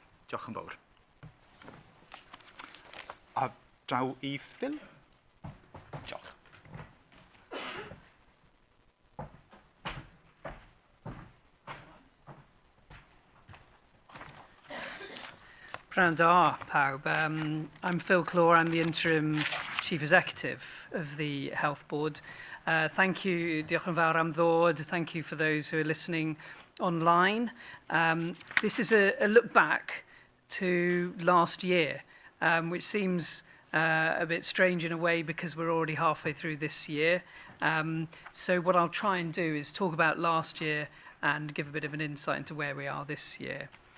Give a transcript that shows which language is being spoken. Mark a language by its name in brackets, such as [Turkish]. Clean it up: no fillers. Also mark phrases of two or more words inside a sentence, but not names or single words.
[Welsh] Diolch yn fawr. A draw i Phil. Diolch. Pnawn da, pawb. [English] I'm Phil Clore. I'm the Interim Chief Executive of the Health Board. Thank you, [Welsh] diolch yn fawr am ddod. [English] Thank you for those who are listening online. This is a look back to last year, which seems a bit strange in a way because we're already halfway through this year. So what I'll try and do is talk about last year and give a bit of an insight into where we are this year.